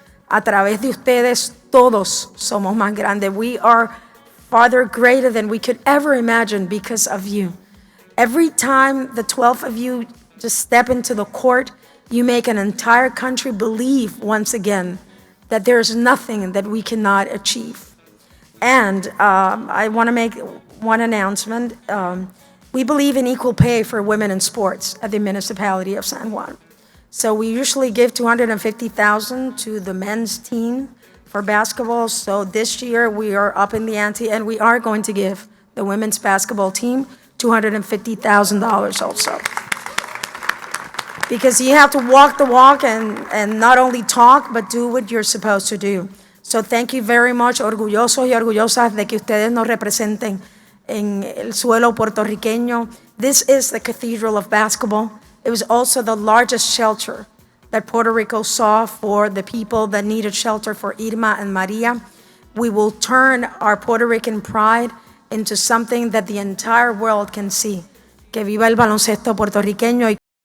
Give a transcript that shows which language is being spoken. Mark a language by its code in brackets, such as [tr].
[es] A través de ustedes, todos somos más grandes. [en] We are farther greater than we could ever imagine because of you. Every time the 12 of you just step into the court, you make an entire country believe once again that there's nothing that we cannot achieve. And I want to make one announcement. We believe in equal pay for women in sports at the municipality of San Juan. So we usually give $250,000 to the men's team for basketball. So this year we are up in the ante, and we are going to give the women's basketball team $250,000 also. Because you have to walk the walk and not only talk, but do what you're supposed to do. So thank you very much, [es] orgullosos y orgullosas de que ustedes nos representen en el suelo puertorriqueño. [en] This is the Cathedral of Basketball. It was also the largest shelter that Puerto Rico saw for the people that needed shelter for Irma and Maria. We will turn our Puerto Rican pride into something that the entire world can see. [es] Que viva el baloncesto puertorriqueño.